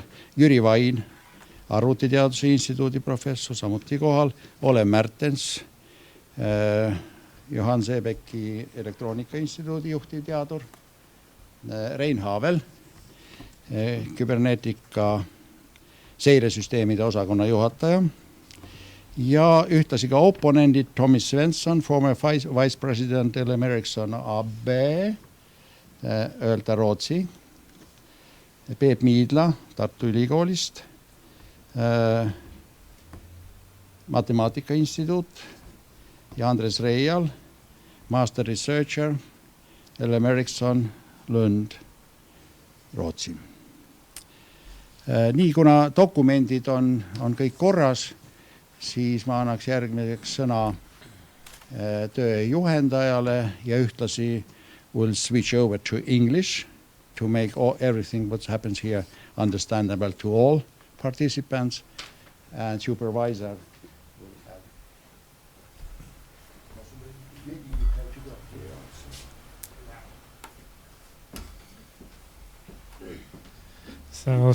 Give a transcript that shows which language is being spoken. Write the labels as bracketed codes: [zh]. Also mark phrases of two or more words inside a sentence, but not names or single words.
[et] Jüri Vain, Arvutiteaduse Instituudi professor, samuti kohal, Ole Märtens, Johan Seebecki Elektroonika Instituudi juhtivteadur, Rein Haavel, küberneetika seiresüsteemide osakonna juhataja ja ühtlasi ka oponendid Tommy Svensson, [en] former vice president Ericsson AB, öelda Rootsi, Peep Miidla Tartu Ülikoolist, [et] Matemaatika Instituut ja Andres Reial, [en] master researcher [et] Ericsson Lund, Rootsi. Nii, kuna dokumendid on kõik korras, siis ma annaks järgmiseks sõna töö juhendajale ja ühtlasi [en] will switch over to English to make everything what happens here understandable to all participants, and supervisor will have. Maybe you have to go here So